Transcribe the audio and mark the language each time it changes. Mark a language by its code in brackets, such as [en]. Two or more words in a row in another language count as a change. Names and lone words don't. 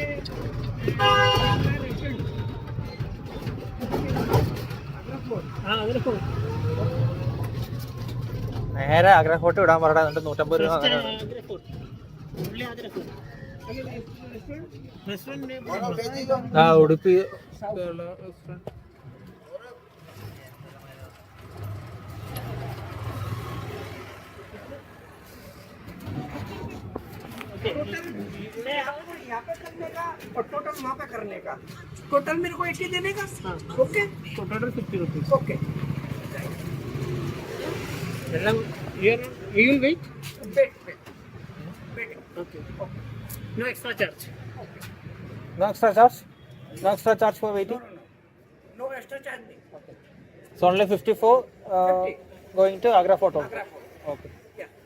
[ml] Agra Fort. നേരെ ആഗ്ര ഫോർട്ട് വിടാൻ പറഞ്ഞിട്ട് 150 രൂപ അങ്ങനെ ആ ഉടുപ്പി [hi] टोटल वहाँ पे करने का टोटल मेरे को 80 देने का ओके [en] ടോട്ടൽ 50 rupees. ओके എല്ലാം you will wait? wait wait wait Okay. No extra charge. No extra charge? No extra charge for waiting? no extra charge नहीं It's only 54 going to Agra Fort also. आगरा फोर्ट Okay. [hi] क्या